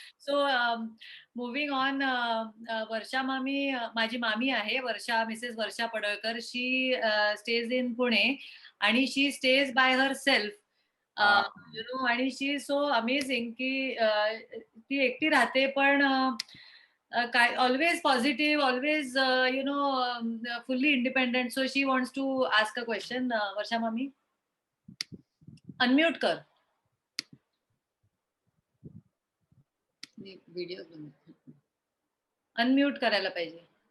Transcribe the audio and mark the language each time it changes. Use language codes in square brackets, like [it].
[en] So moving on, [mr] वर्षा मामी, माझी मामी आहे वर्षा, Mrs Varsha Padalkar. [en] She stays in Pune आणि she stays by herself. You know, आणि she is so amazing [mr] की ती एकटी राहते पण काय [en] always positive, always you know fully independent. So she wants to ask a question. Varsha mami, unmute कर. [mr] Video unmute करायला पाहिजे.